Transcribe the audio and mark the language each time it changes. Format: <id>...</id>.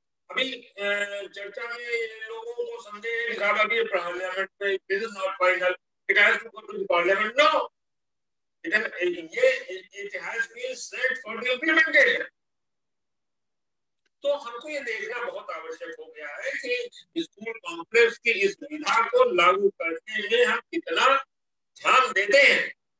<hi>अभी चर्चा में लोगों को संदेह था अभी पार्लियामेंट में,</hi> <en>This is not final, it has to go to parliament. No, it has been set for the implementation।</en> <hi>तो हमको ये देखना बहुत आवश्यक हो गया है कि स्कूल कॉम्प्लेक्स की इस सुविधा को लागू करने में हम कितना ध्यान देते हैं।</hi>